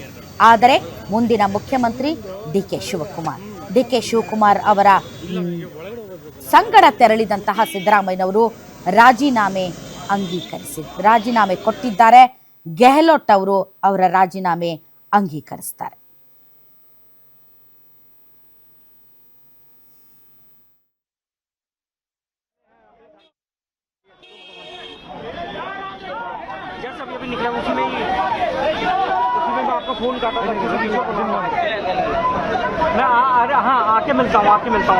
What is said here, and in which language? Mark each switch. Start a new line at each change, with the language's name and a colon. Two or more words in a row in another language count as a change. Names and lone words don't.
Kannada: ಆದರೆ ಮುಂದಿನ ಮುಖ್ಯಮಂತ್ರಿ ಡಿ ಕೆ ಶಿವಕುಮಾರ್ ಅವರ ಸಂಗಡ ತೆರಳಿದಂತಹ ಸಿದ್ದರಾಮಯ್ಯನವರು ರಾಜೀನಾಮೆ ಕೊಟ್ಟಿದ್ದಾರೆ. ಗೆಹ್ಲೋಟ್ ಅವರು ಅವರ ರಾಜೀನಾಮೆ ಅಂಗೀಕರಿಸ್ತಾರೆ.
Hindi: निकला उसी में मैं आपको फोन करता था मैं हाँ आके मिलता हूँ आपको